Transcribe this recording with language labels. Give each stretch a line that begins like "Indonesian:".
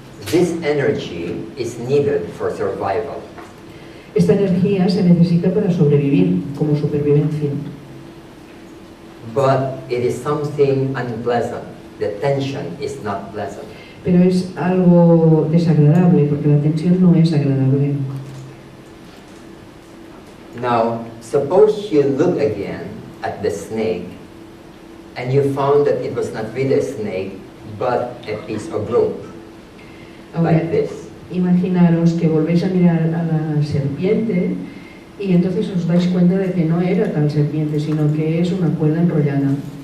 English: This energy is needed for survival.
Spanish: Esta energía se necesita para sobrevivir, como supervivencia.
English: But it is something unpleasant. The tension is not pleasant.
Spanish: Pero es algo desagradable, porque la tensión no es agradable.
English: Now, suppose you look again at the snake and you found that it was not really a snake, but a piece of rope,
Spanish: Ahora,
English: like this.
Spanish: imaginaros que volvéis a mirar a la serpiente y entonces os dais cuenta de que no era tal serpiente, sino que es una cuerda enrollada.